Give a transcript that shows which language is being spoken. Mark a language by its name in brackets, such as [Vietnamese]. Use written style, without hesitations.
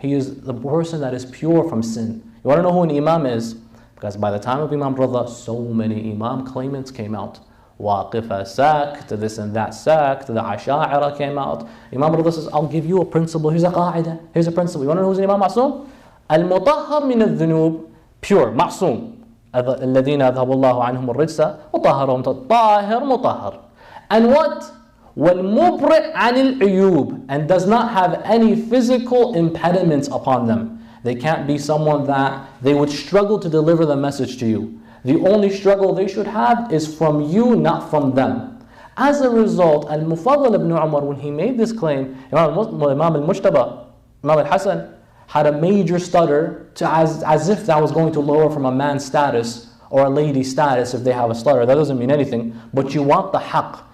[English] He is the person that is pure from sin. You want to know who an Imam is? Because by the time of Imam Rida, so many Imam claimants came out. Waqifa sect, this and that sect, the Asha'ira came out. Imam Rida says, I'll give you a principle. Here's a qa'idah. Here's a principle. You want to know who's an Imam Ma'soom? [Arabic] Al-Mutahhar min al-dhunub, pure, Ma'soom. الذين أذهب الله عنهم الرجس وطهرهم طاهر مطهر. [English] And what? [Arabic] وَالْمُبْرِئْ عَنِ الْعُيُوبِ, [English] and does not have any physical impediments upon them. They can't be someone that they would struggle to deliver the message to you. The only struggle they should have is from you, not from them. As a result, Al-Mufaddal ibn Umar, when he made this claim, Imam al-Mujtaba, Imam al-Hassan, had a major stutter as if that was going to lower from a man's status or a lady's status if they have a stutter. That doesn't mean anything, but you want the haqq.